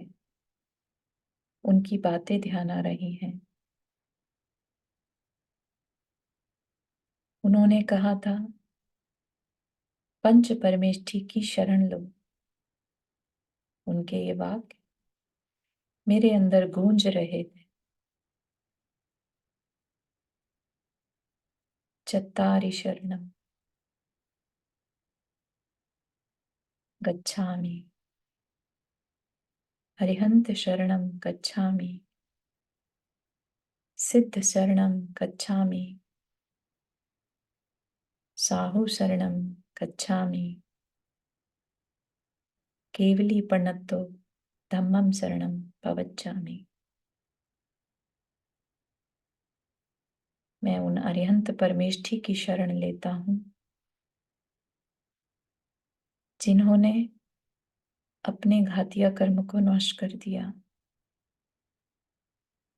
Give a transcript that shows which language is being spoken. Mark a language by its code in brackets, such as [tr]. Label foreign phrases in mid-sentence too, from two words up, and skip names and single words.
[hi] उनकी बातें ध्यान आ रही हैं। उन्होंने कहा था, पंच परमेष्ठी की शरण लो। उनके ये वाक्य मेरे अंदर गूंज रहे थे। [pra] चत्तारि शरणम गच्छामि, अरिहंत शरणम गच्छामि, सिद्ध शरणम गच्छामि, साहु शरणम गच्छामि, केवली प्रणतो धम्मम शरणम पवच्छामि। [hi] मैं उन अरिहंत परमेष्ठी की शरण लेता हूँ जिन्होंने अपने घातिया कर्म को नाश कर दिया।